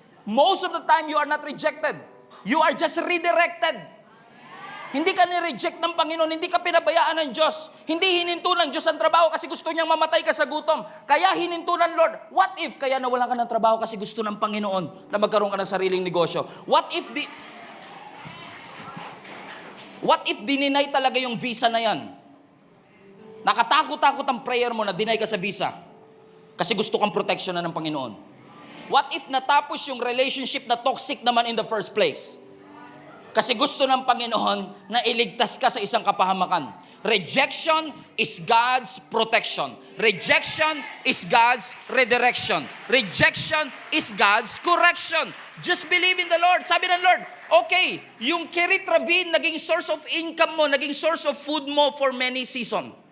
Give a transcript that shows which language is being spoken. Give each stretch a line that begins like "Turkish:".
English: Most of the time, you are not rejected. You are just redirected.
Filipino: Hindi ka ni-reject ng Panginoon, hindi ka pinabayaan ng Diyos. Hindi hininto ng Diyos ang trabaho kasi gusto niyang mamatay ka sa gutom. Kaya hininto ng Lord.
English: What if
Filipino: kaya nawalan ka ng trabaho kasi gusto ng Panginoon na magkaroon ka ng sariling negosyo?
English: What if
Filipino: dininay talaga yung visa na yan? Nakatakot-takot ang prayer mo na dinay ka sa visa kasi gusto kang protection na ng Panginoon.
English: What if
Filipino: natapos yung
English: relationship na toxic naman in the first place?
Filipino: Kasi gusto ng Panginoon na iligtas ka sa isang kapahamakan.
English: Rejection is God's protection. Rejection is God's redirection. Rejection is God's correction. Just believe in the Lord.
Filipino: Sabi ng Lord, okay, yung Kerit Ravine, naging
English: source of income
Filipino: mo, naging
English: source of food
Filipino: mo
English: for many seasons.